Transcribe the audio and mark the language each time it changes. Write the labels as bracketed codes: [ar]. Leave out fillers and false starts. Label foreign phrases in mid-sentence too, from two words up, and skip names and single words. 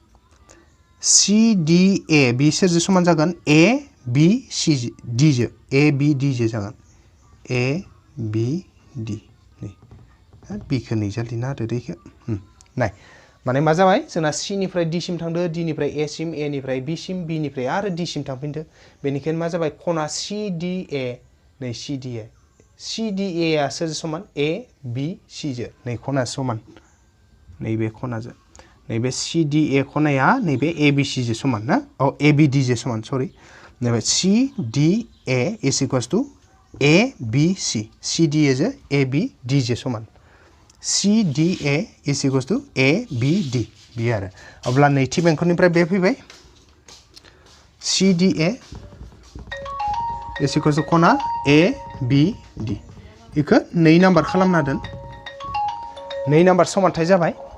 [brx] CDA बि सोरजों समान जागोन ABCD जो ABD जो जागोन ABD नै बिखौ नैजा लिरना होदो दैखो नाय माने मा जाबाय जोंना C निफ्राय D सिम थांदो D निफ्राय A सिम A निफ्राय B सिम B निफ्राय आरो D सिम थांफिनदो बेनिखायनो मा जाबाय खना CDA नै CDA आ सोरजों समान ABC जो नै खना समान नैबे खनाजों नैबे CDA खनाया नैबे ABC जो समान ना ABD जो समान सरि नैबे CDA [en] is equals to [brx] A B C C D A जो A B D जे समान C D A [en] is equals to [brx] A B D बे आरो अब्ला नैथि बेंखननिफ्राय बे फैबाय C D A [en] is equals to [brx] खना A B D इखो 2 नाम्बार खालामना दोन 2 नाम्बार समानथाय जाबाय